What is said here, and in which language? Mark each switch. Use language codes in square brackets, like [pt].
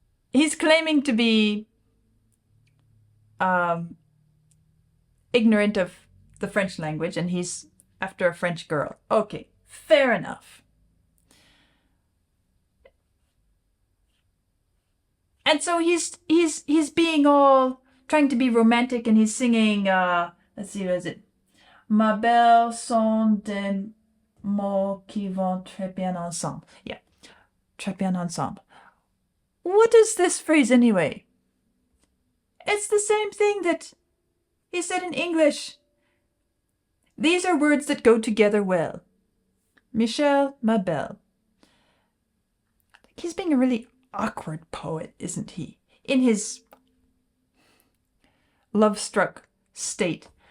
[en] He's claiming to be ignorant of the French language, and he's after a French girl. Okay, fair enough. And so he's being all trying to be romantic, and he's singing. Let's see, what is it? [fr] Ma belle sont des mots qui vont très bien ensemble. [en] Yeah, [fr] très bien ensemble. [en] What is this phrase anyway? It's the same thing that he said in English. These are words that go together well. Michel, [fr] ma belle. [en] He's being a really awkward poet, isn't he? In his love-struck state.